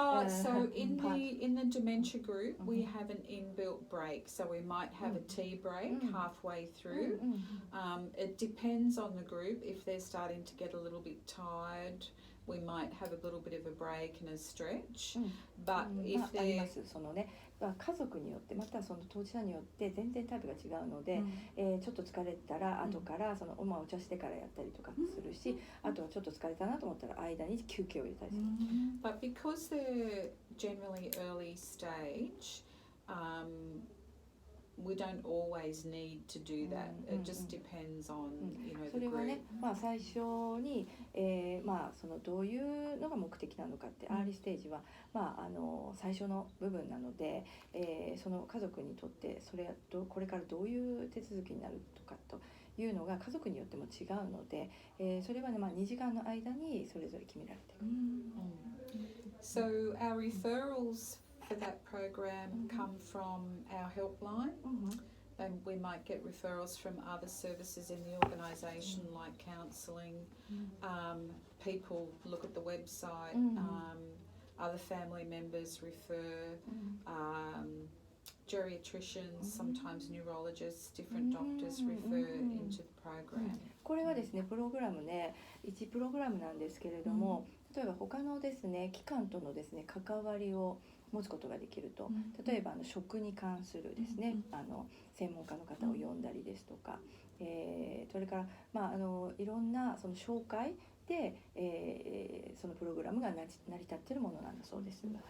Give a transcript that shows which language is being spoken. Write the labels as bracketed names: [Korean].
[English] So in the dementia group, we have an inbuilt break. So we might have a tea break halfway through. It depends on the group. If they're starting to get a little bit tired, we might have a little bit of a break and a stretch. But if [Japanese] あり [English] they're [Japanese] ますそのね、家族によってまたその当事者によって全然タイプが違うので、ちょっと疲れたら後からそのお茶してからやったりとかするし、あとはちょっと疲れたなと思ったら間に休憩を入れたりする。 [English] But because they're generally early stage, we don't always need to do that. It just depends on the [Japanese] それは [English] group. [Japanese] ね、最初に、そのどういうのが目的なのかって、アーリーステージは、最初の部分なので、その家族にとってそれはこれからどういう手続きになるとかというのが家族によっても違うので、それはね、2時間の間にそれぞれ決められている。 [English] So our referrals for that program come from our helpline, and we might get referrals from other services in the organisation like counselling. People look at the website. Other family members refer. Geriatricians, sometimes neurologists, different doctors refer into the program. [Japanese] これはですね、プログラムね、1プログラムなんですけれども、例えば他のですね、機関とのですね、関わりを持つことができると、例えば食に関するですね、専門家の方を呼んだりですとか、それから、いろんなその紹介で、そのプログラムが成り立っているものなんだそうです。